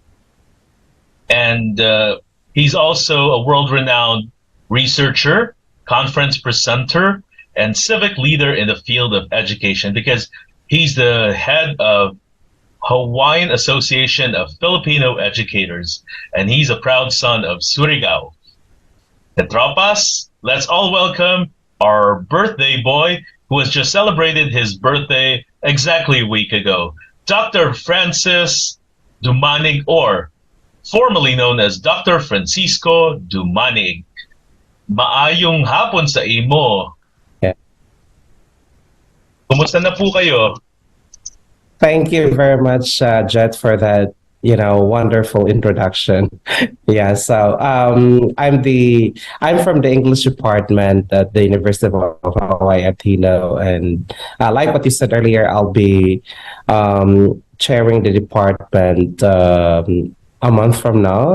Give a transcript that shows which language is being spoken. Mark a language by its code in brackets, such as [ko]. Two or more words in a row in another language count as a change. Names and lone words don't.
[en] And he's also a world-renowned researcher, conference presenter, and civic leader in the field of education because he's the head of Hawaiian Association of Filipino Educators, and he's a proud son of Surigao. Katropas, let's all welcome our birthday boy who has just celebrated his birthday exactly a week ago, Dr. Francis Dumanig, or formerly known as Dr. [ceb] Francisco Dumanig. Maayong hapon sa imo. [en] Yeah. [tl] Kumusta na po kayo? [en] Thank you very much, Jet, for that, wonderful introduction. Yeah, so I'm from the English department at the University of Hawaii at Hilo, and like what you said earlier, I'll be chairing the department a month from now.